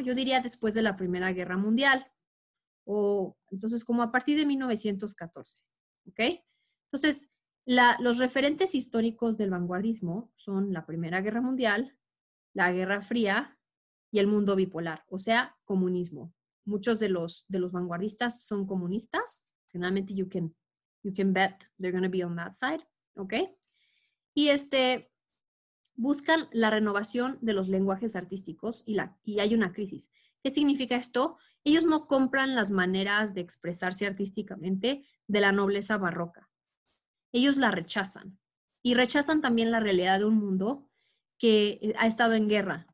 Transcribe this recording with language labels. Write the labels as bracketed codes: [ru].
[es] Yo diría después de la Primera Guerra Mundial, o entonces como a partir de 1914, ¿ok? Entonces, los referentes históricos del vanguardismo son la Primera Guerra Mundial, la Guerra Fría y el mundo bipolar, o sea, comunismo. Muchos de los vanguardistas son comunistas. Generalmente [en] you can bet they're going to be on that side, ¿ok? [es] Y buscan la renovación de los lenguajes artísticos y hay una crisis. ¿Qué significa esto? Ellos no compran las maneras de expresarse artísticamente de la nobleza barroca. Ellos la rechazan. Y rechazan también la realidad de un mundo que ha estado en guerra.